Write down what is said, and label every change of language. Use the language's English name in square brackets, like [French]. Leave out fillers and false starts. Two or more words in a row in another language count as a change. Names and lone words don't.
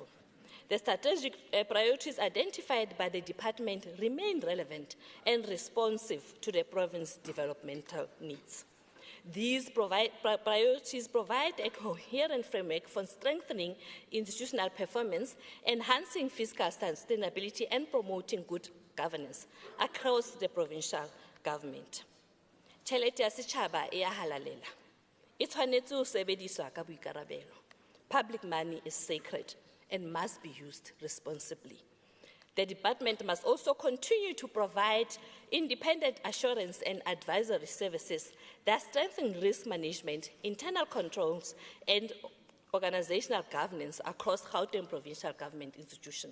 [English] The strategic priorities identified by the department remain relevant and responsive to the province's developmental needs. These priorities provide a coherent framework for strengthening institutional performance, enhancing fiscal sustainability, and promoting good governance across the provincial government. [Southern Sotho] Tjhelete ya setjhaba e a halalela. E tshwanetse ho sebediswa ka boikarabelo. [English] Public money is sacred and must be used responsibly. The department must also continue to provide independent assurance and advisory services that strengthen risk management, internal controls, and organizational governance across Gauteng provincial government institutions.